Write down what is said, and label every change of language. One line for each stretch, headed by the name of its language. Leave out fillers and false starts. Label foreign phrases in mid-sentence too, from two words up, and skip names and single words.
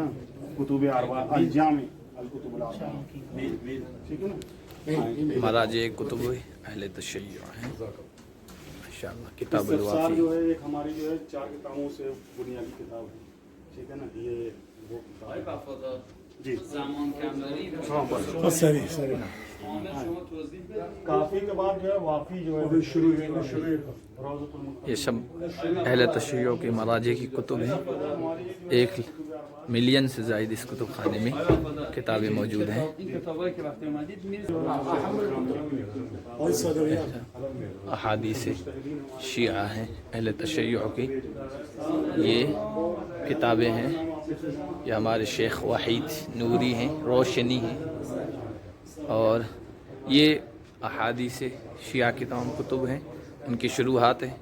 Urdu: کتب اربعہ الجامع الکتب الاربعہ، ٹھیک ہے نا. مراجع کتب اہل تشیع ہیں ماشاءاللہ. کتاب استفسار الوافی جو ہے ایک ہماری جو ہے 4 کتابوں سے بنیادی کتاب ہے، ٹھیک ہے نا. یہ وہ کتاب ہے.
Persian: زمان کم دارید بس سریع سریع عامل شما توضیح بدید.
Urdu: کافی کے بعد جو ہے وافی جو ہے ابھی شروع یہ سب اہل تشیع کے مراجع کی کتب ہیں. 1 ملین سے زائد اس کتب خانے میں کتابیں موجود ہیں.
Persian: این کتابایی که وقتی اومدید میرید آی صدریان
Urdu: احادیث شیعہ ہیں اہل تشیع کی. یہ کتابیں ہیں. یہ ہمارے شیخ وحید نوری ہیں، روشنی ہیں. اور یہ احادیث شیعہ کی تمام کتب ہیں، ان کی شروحات ہیں.